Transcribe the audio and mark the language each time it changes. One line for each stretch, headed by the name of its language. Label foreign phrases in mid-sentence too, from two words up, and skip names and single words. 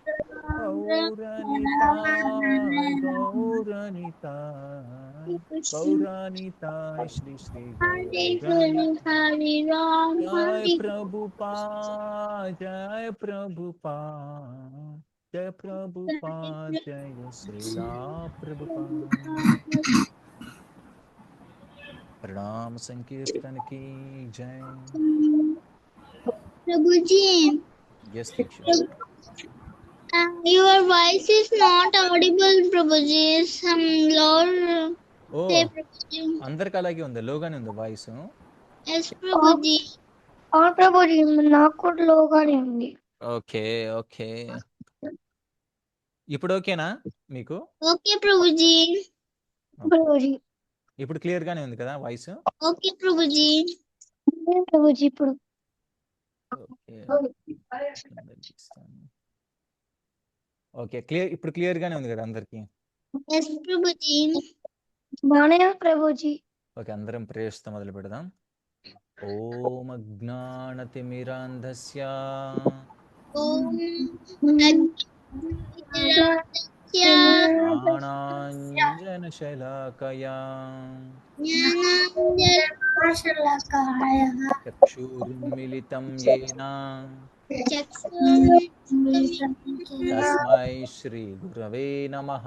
Hindi: गौरानिताय श्री श्री गौरानिताय जय प्रभुपाद जय प्रभुपाद जय श्रीला प्रभुपाद प्रणाम संकीर्तन की जय प्रभु जी
English: यस दीक्षा your voice is not audible
Hindi: प्रभु जी
English: some lower ఓ
Hindi: say प्रभु जी
Telugu: అందరికి అలాగే ఉంది లోగానే ఉంది వాయిస్
Hindi: yes प्रभु जी
Telugu: అవును ప్రభుజీ నాకు కూడా లోగానే ఉంది ఓకే ఓకే ఇప్పుడు ఓకేనా మీకు
Hindi: okay प्रभु जी
Telugu: ప్రభుజీ ఇప్పుడు క్లియర్ గానే ఉంది కదా వాయిస్
Hindi: okay प्रभु जी
Telugu: ప్రభుజీ ఇప్పుడు ఓకే ఓకే క్లియర్ ఇప్పుడు క్లియర్ గానే ఉంది కదా అందరికి
Hindi: yes प्रभु जी
Telugu: బానే ప్రభుజీ ఓకే అందరం ప్రేయర్స్తో మొదలు పెడదాం
Sanskrit: ॐ अज्ञानतिमिरान्धस्य ओम अज्ञानतिमिरान्धस्य ज्ञानाञ्जनशलाकया ज्ञानाञ्जनशलाकया चक्षुरुन्मिलितं येन तस्मै श्रीगुरवे नमः।